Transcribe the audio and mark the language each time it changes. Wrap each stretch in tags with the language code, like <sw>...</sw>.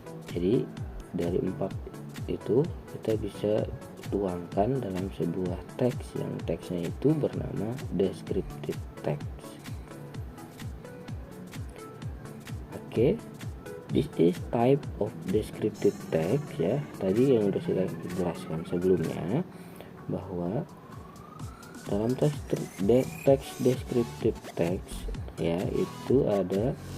<id>Jadi dari 4 itu kita bisa tuangkan dalam sebuah teks yang teksnya itu bernama descriptive text.</id> <en>Okay, this is type of descriptive text ya.</en> <id>Tadi yang sudah saya jelaskan sebelumnya bahwa dalam teks descriptive text ya itu ada</id>